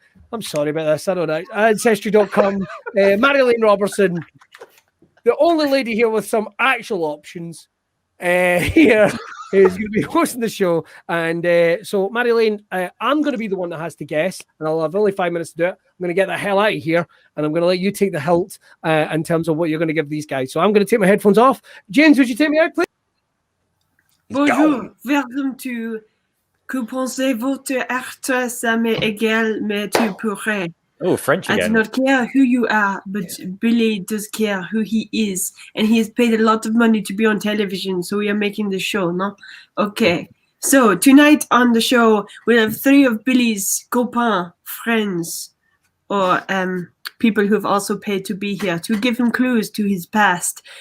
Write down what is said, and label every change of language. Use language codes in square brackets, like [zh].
[en] I'm sorry about this. I don't know. Ancestry.com, Marilyn Robertson, the only lady here with some actual options here, who's going to be hosting the show. And so, Marilyn, I'm going to be the one that has to guess, and I'll have only 5 minutes to do it. I'm going to get the hell out of here, and I'm going to let you take the hilt in terms of what you're going to give these guys. So I'm going to take my headphones off. James, would you take me out, please? [fr] Bonjour, [en] welcome to [fr] Que pensez-vous être, ça m'est égal, mais tu pourrais. [en] Oh, French I do again. not care who you are, but Billy does care who he is. And he has paid a lot of money to be on television, so we are making the show, no? Okay. So tonight on the show, we'll have 3 of Billy's copains, friends, or people who have also paid to be here, to give him clues to his past.